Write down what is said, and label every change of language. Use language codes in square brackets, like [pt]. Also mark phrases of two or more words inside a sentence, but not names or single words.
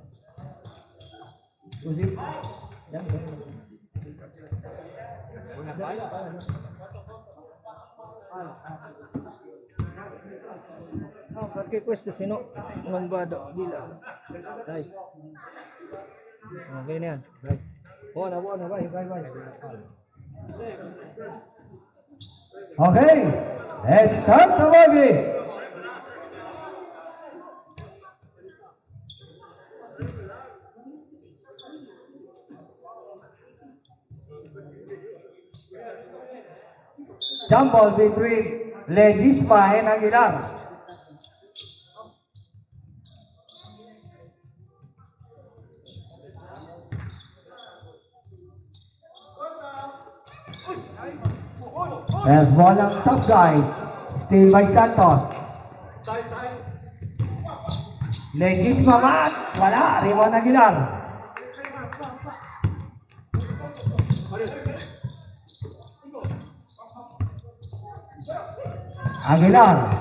[tl] Uzi. Yan. [it] Perché questo se no non vado di là. Dai. [tl] Okay na yan. [it] Dai. Buona, vai. [en] Okay, let's start the game. Jump ball between Legisma and Aguilar. There's ball ang top guys. Steal by Santos. Legisma mat. Wala. Riwan Aguilar. Aguilar.